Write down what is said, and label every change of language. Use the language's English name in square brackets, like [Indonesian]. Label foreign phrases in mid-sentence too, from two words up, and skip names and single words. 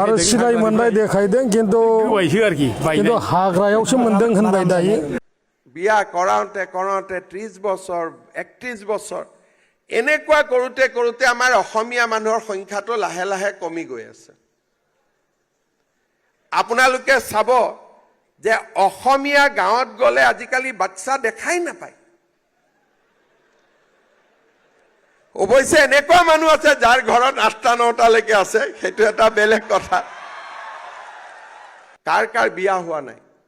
[Bodo] आरो सिनाय मोननाय देखायदों किन्तु हाग्रायावसो मोनदों होनबाय दायो [Assamese] বিয়া কৰাওঁতে কৰাওঁতে 30 বছৰ 31 বছৰ এনেকুৱা কৰোঁতে কৰোঁতে আমাৰ অসমীয়া মানুহৰ সংখ্যাটো লাহে লাহে কমি গৈ আছে আপোনালোকে চাব যে অসমীয়া গাঁৱত গ'লে আজিকালি বাচ্চা দেখাই নাপায় অৱশ্যে এনেকুৱা মানুহ আছে যাৰ ঘৰত 8টা 9টালৈকে আছে সেইটো এটা বেলেগ কথা কাৰ কাৰ বিয়া হোৱা নাই